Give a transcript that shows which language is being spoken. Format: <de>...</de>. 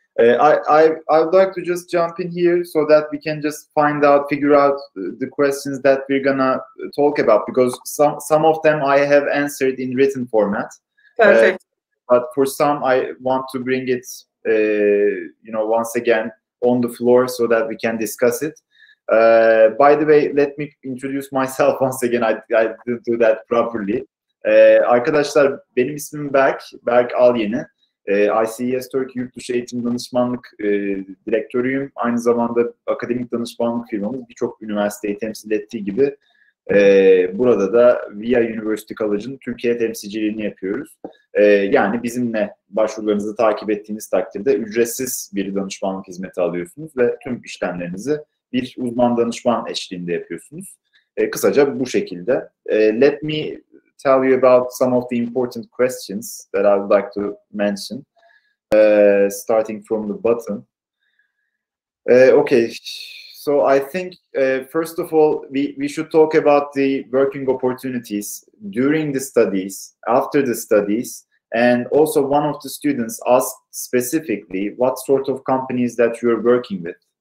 <en>I would like to just jump in here so that we can just figure out the questions that we're gonna talk about, because some of them I have answered in written format. Perfect. But for some, I want to bring it, once again on the floor so that we can discuss it. By the way, let me introduce myself once again. I didn't do that properly.</en> <tr>Arkadaşlar, benim ismim Berk Alyeni. ICES Türk Yurtdışı Eğitim Danışmanlık direktörüyüm. Aynı zamanda akademik danışmanlık firmamız birçok üniversiteyi temsil ettiği gibi Burada da Via University College'ın Türkiye temsilciliğini yapıyoruz. Yani bizimle başvurularınızı takip ettiğiniz takdirde ücretsiz bir danışmanlık hizmeti alıyorsunuz ve tüm işlemlerinizi bir uzman danışman eşliğinde yapıyorsunuz. Kısaca bu şekilde.</tr> <en>Let me tell you about some of the important questions that I would like to mention, starting from the bottom. Okay, so I think first of all, we should talk about the working opportunities during the studies, after the studies, and also one of the students asked specifically what sort of companies that you're working with.</en>